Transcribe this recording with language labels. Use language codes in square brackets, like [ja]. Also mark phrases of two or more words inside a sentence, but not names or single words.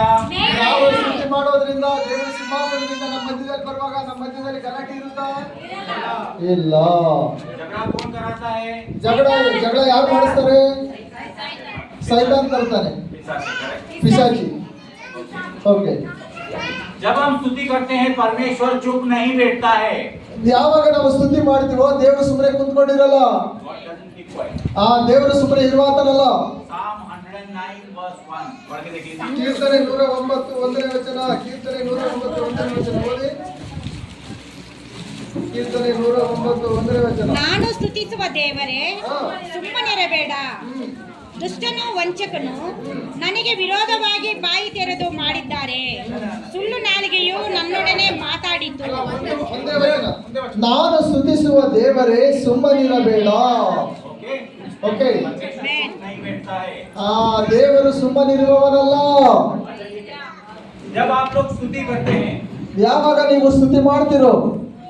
[kn] ನಾವು ಸ್ತುತಿ ಮಾಡೋದ್ರಿಂದ ದೇವರ ಸಿಂಹಾಸನದಿಂದ ನಮ್ಮ ಮಧ್ಯದಲ್ಲಿ ಬರುವಾಗ ನಮ್ಮ ಮಧ್ಯದಲ್ಲಿ ಗಲಾಟೆ ಇರುತ್ತಾ? ಇಲ್ಲ. [hi] झगड़ा कौन कराता है? [kn] ಜಗಳ ಯಾರು ಮಾಡಿಸ್ತಾರೆ? ಸೈತಾನ್ ತರ್ತಾನೆ, ಪಿಶಾಚಿ. ಓಕೆ. [hi] जब हम स्तुति करते हैं परमेश्वर चुप नहीं बैठता है। [kn] ಯಾವಾಗ ನಾವು ಸ್ತುತಿ ಮಾಡ್ತೀವೋ ದೇವರು ಸುಮ್ಮನೆ ಕುಂತ್ಕೊಂಡಿರಲ್ಲ. [en] God doesn't keep quiet। [kn] ಆ ದೇವರು ಸುಮ್ಮನೆ ಇರುವಾತನಲ್ಲ. [en] Psalm 109 verse 1 [hi] पढ़ के देखिए। [kn] ಕೀರ್ತನೆ 109 1ನೇ ವಚನ. ಕೀರ್ತನೆ 109 1ನೇ ವಚನ ಓದಿ. ಕೀರ್ತನೆ 109 1ನೇ ವಚನ. ನಾನು ಸ್ತುತಿಸುವ ದೇವರೇ, ಹಾ. ಸುಮ್ಮನಿರಬೇಡ. ದುಷ್ಟನು ವಂಚಕನು ನನಗೆ ವಿರೋಧವಾಗಿ ಬಾಯಿ ತೆರೆದು ಮಾಡಿದ್ದಾರೆ. ಸುಳ್ಳು ನಾಲಿಗೆಯು ನನ್ನೊಡನೆ ಮಾತಾಡಿತು. ಒಂದೇ ವಚನ. ನಾನು ಸ್ತುತಿಸುವ ದೇವರೇ, ಸುಮ್ಮನಿರಬೇಡ. [hi] ओके [kn] ಓಕೆ. [hi] नहीं बैठता है। [kn] ಆ ದೇವರು ಸುಮ್ಮನಿರುವವನಲ್ಲ. [hi] जब आप लोग स्तुति करते हैं [kn] ಯಾವಾಗ ನೀವು ಸ್ತುತಿ ಮಾಡ್ತಿರೋ